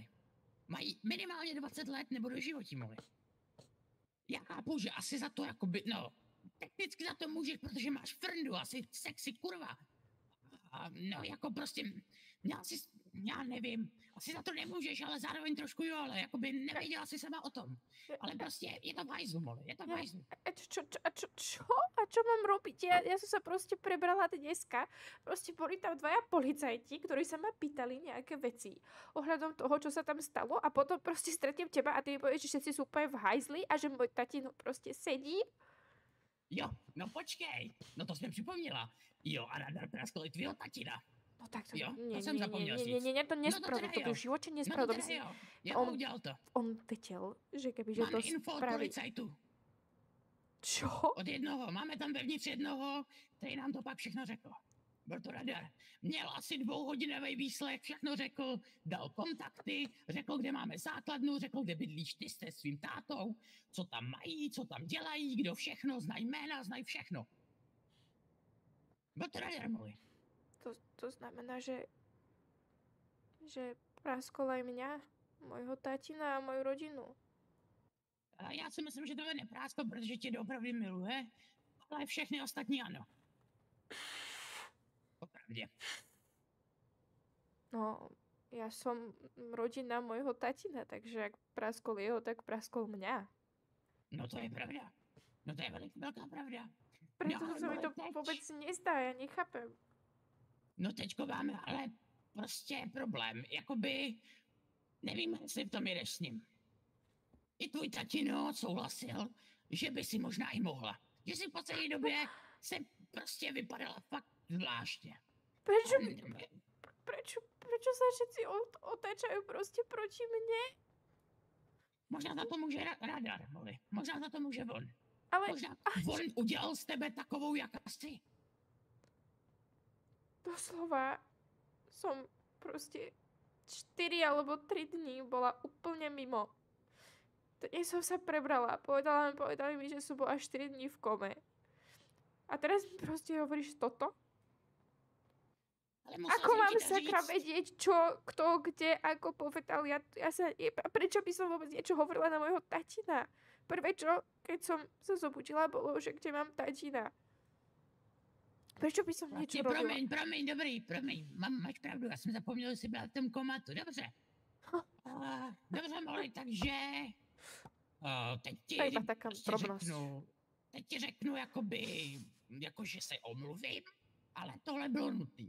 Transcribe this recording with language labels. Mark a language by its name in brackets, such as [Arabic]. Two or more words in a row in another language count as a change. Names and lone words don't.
[Czech] Mají minimálně 20 let nebo do životí, Molly. Já chápu, že asi za to jakoby, no, technicky za to můžeš, protože máš frndu, asi sexy kurva. A no, jako prostě, já nevím, asi za to nemůžeš, ale zároveň trošku jo, ale jakoby nevěděla si sama o tom. Ale prostě je to v hajzlu, Molly, je to v hajzlu. [Slovak] Čo? A čo mám robiť? Ja som sa proste prebrala dneska. Proste boli tam dvaja policajti, ktorí sa ma pýtali nejaké veci ohľadom toho, čo sa tam stalo a potom proste stretnem teba a ty mi povieš, že všetci sú úplne v hajzli a že môj tatino proste sedí. [Czech] Jo, no počkej, no to jsem připomněla. Jo, a radar praskl i tvýho tatina. No tak to, jo, to jsem zapomněl říct. [Slovak] Nie, to nespravil, to by v živote nespravil. [Czech] No to teda jo, udělal to. On věděl, že kebyže to info [Slovak] spraví. [Czech] Policajtu. [Slovak] Čo? [Czech] Od jednoho, máme tam vevnitř jednoho, který nám to pak všechno řekl. Byl to radar. Měl asi 2hodinový výslech, všechno řekl, dal kontakty, řekl, kde máme základnu, řekl, kde bydlíš ty se svým tátou, co tam mají, co tam dělají, kdo všechno, znají jména, znají všechno. Byl to radar, Molly. [Slovak] To znamená, že praskol aj mňa, mojho tatina a moju rodinu. [Czech] A já si myslím, že to je neprásko, protože tě doopravdy miluje, ale všechny ostatní ano. Popravdě. No, [Slovak] ja som rodina mojho tatina, takže ak praskol jeho, tak praskol mňa. [Czech] No to je pravda. No to je velká pravda. [Slovak] Preto sa mi to vôbec nezdá, ja nechápem. [Czech] No teďko máme ale prostě problém, jakoby nevím, jestli v tom jdeš s ním. I tvůj tatino souhlasil, že by si možná i mohla. Že si po celé době se prostě vypadala fakt zvláštně. [Slovak] Prečo sa všetci otáčajú proste proti mne? [Czech] Možná za to může radar, Molly. Možná za to může on. Ale... Možná on udělal z tebe takovou, jaká jsi. [Slovak] Doslova som proste 4 alebo 3 dní bola úplne mimo. Dnes som sa prebrala. Povedali mi, že som bola 4 dní v kome. A teraz mi proste hovoríš toto? Ako mám sakra vedieť, čo, kto, kde, ako povedal? Prečo by som vôbec niečo hovorila na mojho tatina? Prvé čo, keď som sa zobudila, bolo, že kde mám tatina. Prečo by som niečo robila? [Czech] Promiň, dobrý, máš pravdu, já jsem zapomněl, že jsi byla v tom komatu, dobře. Dobře, Molly, takže... teď ti [Slovak] To je iba taká [Czech] prostě [Slovak] drobnosť. [Czech] teď ti řeknu jakože se omluvím, ale tohle bylo nutný.